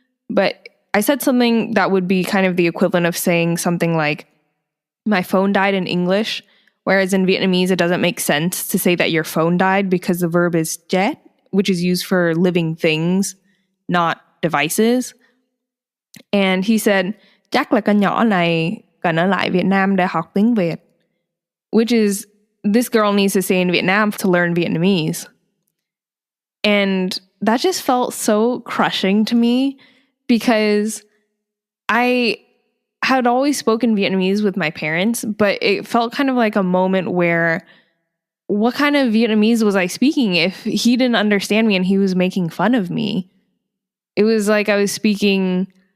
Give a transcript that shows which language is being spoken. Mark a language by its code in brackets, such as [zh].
[en] But I said something that would be kind of the equivalent of saying something like, my phone died in English, whereas in Vietnamese, it doesn't make sense to say that your phone died because the verb is jet, which is used for living things, not devices. And he said, [vi] chắc là con nhỏ này cần ở lại Việt Nam để học tiếng Việt, [en] which is, this girl needs to stay in Vietnam to learn Vietnamese. And that just felt so crushing to me, because I had always spoken Vietnamese with my parents, but it felt kind of like a moment where, what kind of Vietnamese was I speaking if he didn't understand me and he was making fun of me? It was like I was speaking